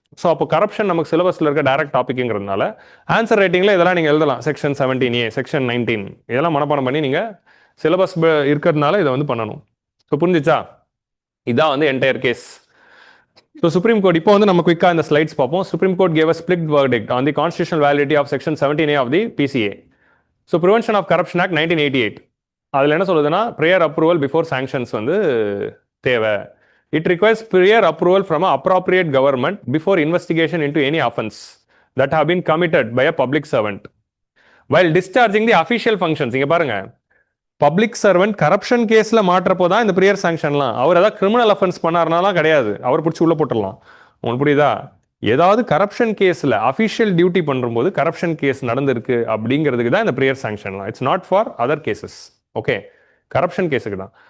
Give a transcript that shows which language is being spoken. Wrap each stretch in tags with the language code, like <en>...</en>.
<ta>So அப்போ corruption நமக்கு சிலபஸில் இருக்க டைரக்ட் டாபிக்ங்கிறதுனால ஆன்சர் ரைட்டிங்கில் இதெல்லாம் நீங்கள் எழுதலாம். செக்ஷன் 17A, செக்ஷன் 19 இதெல்லாம் மனப்பாடம் பண்ணி நீங்கள் சிலபஸ் இருக்கிறதுனால இதை வந்து பண்ணணும். ஸோ புரிஞ்சிச்சா? இதான் வந்து entire case. So Supreme Court, இப்போ வந்து நம்ம குயிக்கா இந்த ஸ்லைட்ஸ் பார்ப்போம்.</ta> <en>Supreme Court gave a split verdict on the constitutional validity of section 17A of the PCA. So Prevention of Corruption Act 1988.</en> <ta>அதில் என்ன சொல்லுதுன்னா</ta> <en>prior approval before sanctions</en> <ta>வந்து தேவை.</ta> <en>It requires prior approval from an appropriate government before investigation into any offense that have been committed by a public servant while discharging the official functions.</en> <ta>இங்க பாருங்க, public servant corruption கேஸ்ல மாற்றப்போ தான் இந்த prior சாங்ஷன்லாம். அவர் ஏதாவது criminal offence பண்ணாருனாலாம் கிடையாது, அவர் பிடிச்சி உள்ள போட்டுடலாம். உங்களுக்கு புரியுதா? ஏதாவது கரப்ஷன் கேஸ்ல அஃபிஷியல் டியூட்டி பண்ணும்போது கரப்ஷன் கேஸ் நடந்திருக்கு அப்படிங்கிறதுக்கு தான் இந்த prior சாங்ஷன்லாம்.</ta> <en>It's not for other cases. Okay,</en> <ta>corruption கேஸுக்கு தான்.</ta>